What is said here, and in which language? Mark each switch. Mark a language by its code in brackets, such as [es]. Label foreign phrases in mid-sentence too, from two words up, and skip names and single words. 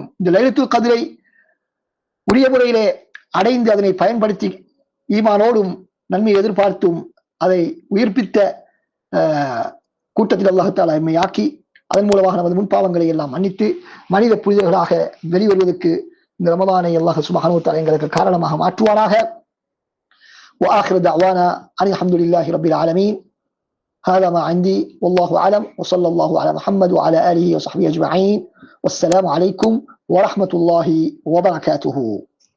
[ta] இந்த லைலத்துல் கத்ரை உரிய முறையிலே அடைந்து அதனை பயன்படுத்தி ஈமானோடும் நன்மை எதிர்பார்த்தும் அதை உயிர்ப்பித்த கூட்டத்தில் அல்லாஹ் எம்மை ஆக்கி அதன் மூலமாக நமது முன்பாவங்களை எல்லாம் மன்னித்து மனித புனிதர்களாக வெளிவருவதற்கு இந்த ரமதானை அல்லாஹ் [ar] سبحانه و تعالى [ta] எங்களுக்கு காரணமாக மாற்றுவாராக. [ar] وآخر دعوانا أن الحمد لله رب العالمين. هذا ما عندي والله أعلم وصلى الله على محمد وعلى آله وصحبه أجمعين والسلام عليكم ورحمة الله وبركاته.